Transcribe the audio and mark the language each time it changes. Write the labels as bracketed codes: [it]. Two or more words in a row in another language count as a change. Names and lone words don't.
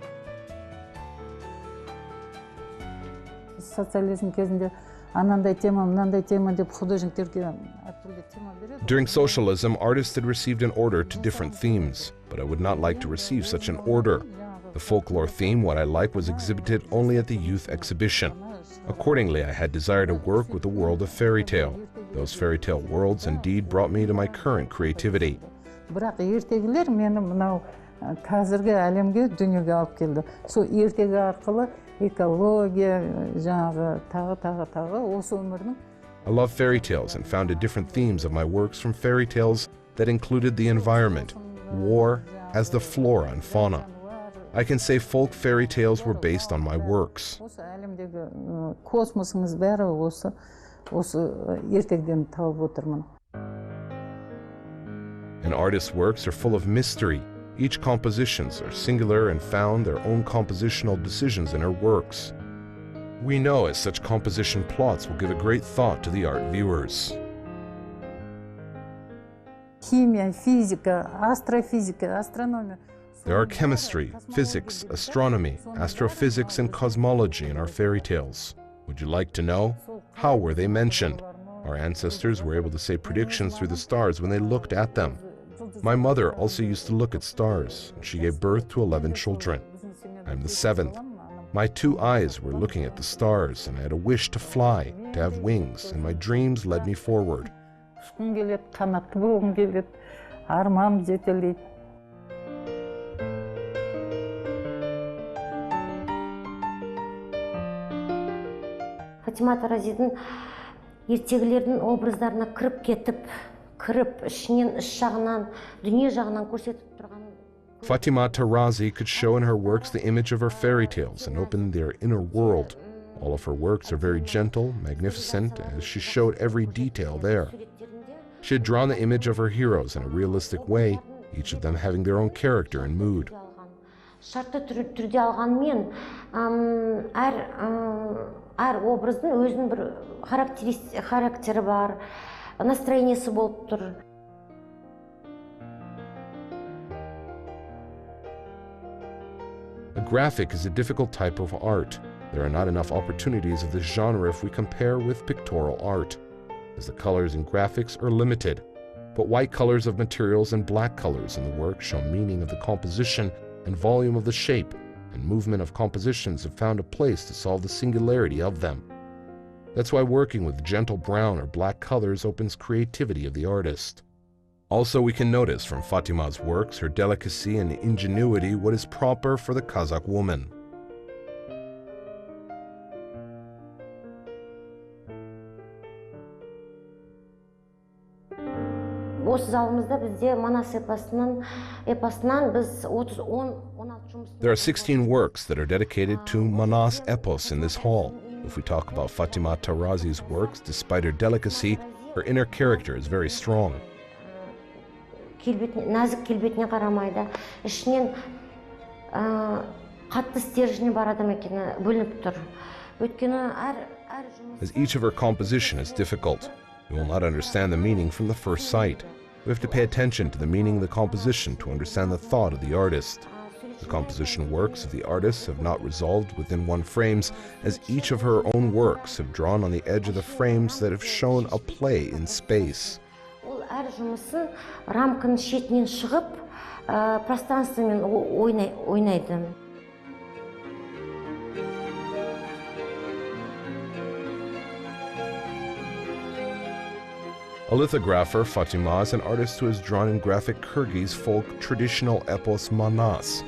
[en] During socialism, artists had received an order to different themes, but I would not like to receive such an order. The folklore theme, what I like, was exhibited only at the youth exhibition. Accordingly, I had desire to work with the world of fairy tale. Those fairy tale worlds indeed brought me to my current creativity. [kk] Бірақ ертегілер мені мынау қазіргі әлемге дүниеге алып келді. Сол ертегі арқылы экология, жаңағы тағы осы өмірдің. [en] I love fairy tales and founded different themes of my works from fairy tales that included the environment, war, as the flora and fauna. I can say folk fairy tales were based on my works. [kk] Космосымыз бәрі осы ертегіден тауып отырмын. [en] An artist's works are full of mystery. Each compositions are singular and found their own compositional decisions in her works. We know as such composition plots will give a great thought to the art viewers. [kk] Химия, физика, астрофизика, астрономия. [en] There are chemistry, physics, astronomy, astrophysics, and cosmology in our fairy tales. Would you like to know? How were they mentioned? Our ancestors were able to say predictions through the stars when they looked at them. My mother also used to look at stars, and she gave birth to 11 children. I'm the 7th. My 2 eyes were looking at the stars, and I had a wish to fly, to have wings, and my dreams led me forward. [kk] Фатима Таразидің ертегілердің образдарына кіріп ішінен, іш жағынан, дүние жағынан көрсетіп тұрған. [en] Fatima Tarazi could show in her works the image of her fairy tales and open their inner world. All of her works are very gentle, magnificent, as she showed every detail there. She had drawn the image of her heroes in a realistic way, each of them having their own character and mood. [kk] Шартты түрде алғанмен, әр образдың өзінің бір характері бар, настроениесі болып тұр. [en] A graphic is a difficult type of art. There are not enough opportunities of this genre if we compare with pictorial art, as the colors in graphics are limited. But white colors of materials and black colors in the work show meaning of the composition and volume of the shape, and movement of compositions have found a place to solve the singularity of them. That's why working with gentle brown or black colors opens creativity of the artist. Also, we can notice from Fatima's works her delicacy and ingenuity, what is proper for the Kazakh woman. [kk] Осы залымызда бізде Манас эпосынан біз 16 жұмыс. [en] There are 16 works that are dedicated to Manas epos in this hall. If we talk about Fatima TARAZI's works, despite her delicacy, her inner character is very strong. [kk] Нәзік келбетіне қарамайды. Ішінен қатты стержені бар адам екені бөлініп тұр. Өйткені әр жұмыс. [en] As each of her composition is difficult, you will not understand the meaning from the first sight. We have to pay attention to the meaning of the composition to understand the thought of the artist. The composition works of the artists have not resolved within one frames, as each of her own works have drawn on the edge of the frames that have shown a play in space. [kk] Ол әр жұмысы рамканың шетінен шығып, пространствомен ойнайды. [en] A lithographer, Fatima is an artist who has drawn in graphic Kyrgyz folk traditional epos Manas.